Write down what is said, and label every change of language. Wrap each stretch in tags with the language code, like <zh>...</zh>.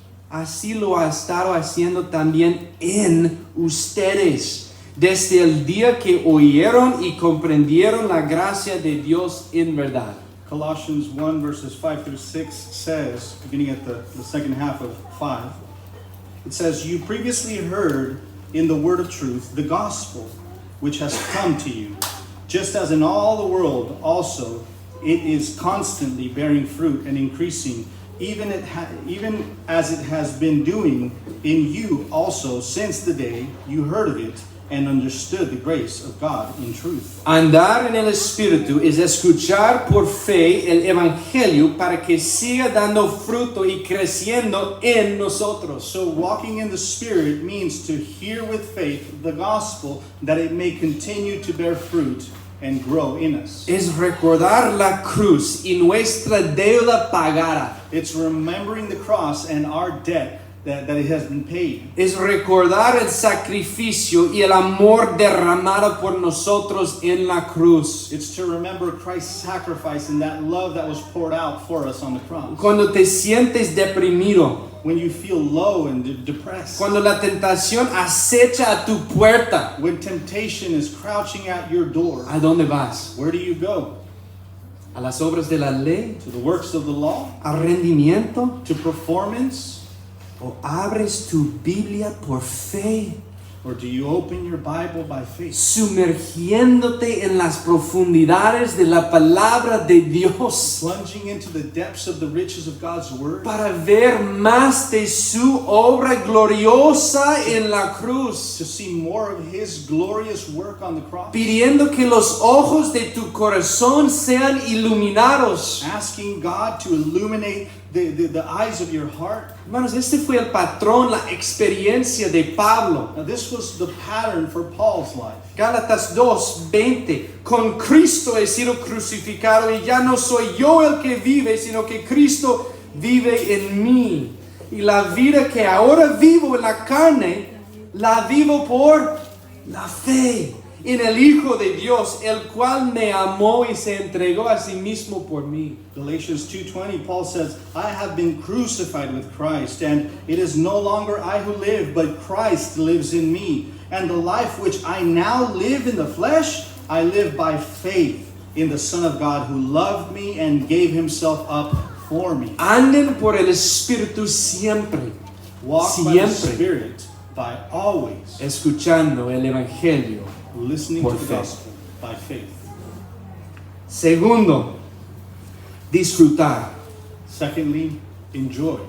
<es>Así lo ha estado haciendo también en ustedes, desde el día que oyeron y comprendieron la gracia de Dios en verdad.</es> <en>Colossians 1, verses 5 through 6 says, beginning at the second half of 5, it says, you previously heard in the word of truth the gospel, which has come to you, just as in all the world also it is constantly bearing fruit and increasing, even as it has been doing in you also since the day you heard of it and understood the grace of God in truth.</en> <es>Andar en el Espíritu es escuchar por fe el Evangelio para que siga dando fruto y creciendo en nosotros.</es> <en>So walking in the Spirit means to hear with faith the gospel, that it may continue to bear fruit and grow in us.</en> <es>Es recordar la cruz y nuestra deuda pagada.</es> <en>It's remembering the cross and our debt that it has been paid.</en> <es>Es recordar el sacrificio y el amor derramado por nosotros en la cruz.</es> <en>It's to remember Christ's sacrifice and that love that was poured out for us on the cross.</en> <es>Cuando te sientes deprimido,</es> <en>When you feel low and depressed.</en> <es>cuando la tentación acecha a tu puerta,</es> <en>When temptation is crouching at your door.</en> <es>¿a dónde vas?</es> <en>Where do you go?</en> <es>a las obras de la ley,</es> <en>to the works of the law,</en> <es>a rendimiento,</es> <en>to performance?</en> <es>o abres tu Biblia por fe,</es> <en>Or do you open your Bible by faith?</en> <es>sumergiéndote en las profundidades de la palabra de Dios</es> <en>Plunging into the depths of the riches of God's Word</en> <es>para ver más de su obra gloriosa en la cruz,</es> <en>to see more of His glorious work on the cross?</en> <es>pidiendo que los ojos de tu corazón sean iluminados.</es> <en>Asking God to illuminate the eyes of your heart.</en> <es>Hermanos, este fue el patrón, la experiencia de Pablo.</es> <en>Now, this was the pattern for Paul's life.</en> <es>Gálatas 2:20. Con Cristo he sido crucificado y ya no soy yo el que vive, sino que Cristo vive en mí. Y la vida que ahora vivo en la carne, la vivo por la fe en el Hijo de Dios, el cual me amó y se entregó a sí mismo por mí.</es> <en>Galatians 2:20, Paul says, I have been crucified with Christ, and it is no longer I who live, but Christ lives in me. And the life which I now live in the flesh, I live by faith in the Son of God who loved me and gave himself up for me.</en> <es>Anden por el Espíritu siempre,</es> <en>Walk by the</en> <es>siempre</es> <en>Spirit, by always</en> <es>escuchando el Evangelio.</es> <en>listening</en> <es>Por</es> <en>to the</en> <es>fe.</es> <en>gospel by faith.</en> <es>Segundo, disfrutar.</es> <en>Secondly, enjoy.</en>